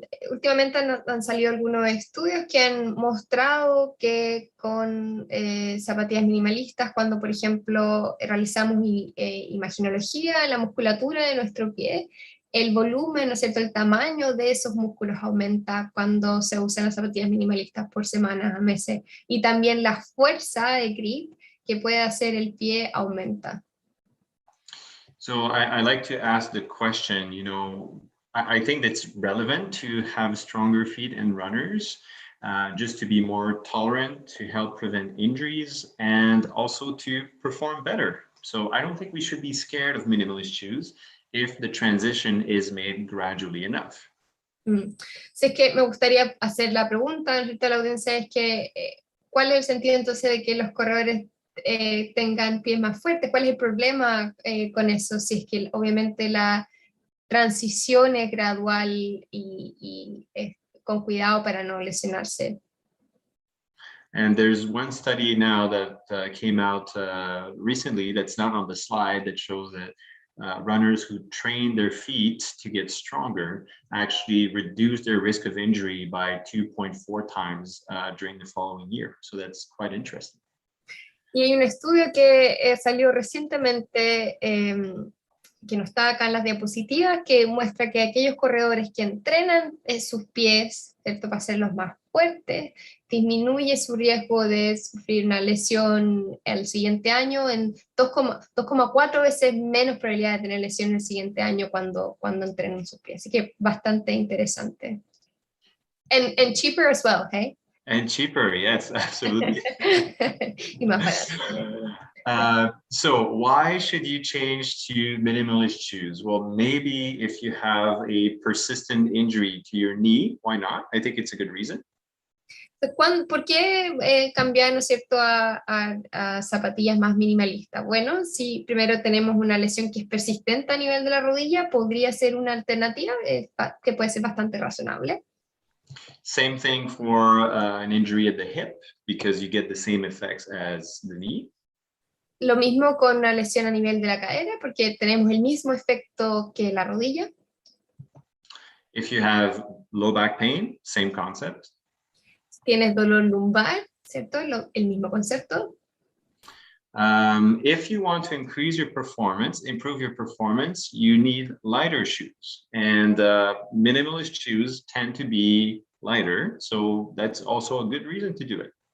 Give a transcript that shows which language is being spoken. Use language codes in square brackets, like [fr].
[es] Últimamente han salido algunos estudios que han mostrado que con zapatillas minimalistas, cuando por ejemplo realizamos imaginología en la musculatura de nuestro pie, el volumen, ¿no es cierto?, el tamaño de esos músculos aumenta cuando se usan las zapatillas minimalistas por semanas a meses, y también la fuerza de grip que puede hacer el pie aumenta. [en] So I like to ask the question, I think that's relevant to have stronger feet and runners, just to be more tolerant, to help prevent injuries, and also to perform better. So I don't think we should be scared of minimalist shoes if the transition is made gradually enough. [es] Si es que me gustaría hacer la pregunta a la audiencia, es que ¿cuál es el sentido entonces de que los corredores tengan pies más fuertes? ¿Cuál es el problema con eso? Si es que obviamente la transición es gradual y con cuidado para no lesionarse. [en] And there's one study now that came out recently that's not on the slide that shows that runners who train their feet to get stronger actually reduce their risk of injury by 2.4 times during the following year. So that's quite interesting. [es] Y hay un estudio que salió recientemente, que no está acá en las diapositivas, que muestra que aquellos corredores que entrenan sus pies, ¿cierto?, para hacerlos más fuertes, disminuye su riesgo de sufrir una lesión el siguiente año en 2,4 veces menos probabilidad de tener lesión el siguiente año cuando entrenan sus pies. Así que bastante interesante. [en] And cheaper as well, okay? And cheaper, yes, absolutely. [es] Y más barato. [en] So why should you change to minimalist shoes? Well, maybe if you have a persistent injury to your knee, why not? I think it's a good reason. [es] ¿Por qué cambiar, ¿no es cierto?, a zapatillas más minimalistas? Bueno, si primero tenemos una lesión que es persistente a nivel de la rodilla, podría ser una alternativa que puede ser bastante razonable. [en] Same thing for an injury at the hip, because you get the same effects as the knee. [es] Lo mismo con una lesión a nivel de la cadera, porque tenemos el mismo efecto que la rodilla. [en] If you have low back pain, same concept. [es] Tienes dolor lumbar, ¿cierto? El mismo concepto. [en] If you want to increase your performance, improve your performance, you need lighter shoes. And minimalist shoes tend to be lighter, so that's also a good reason to do it.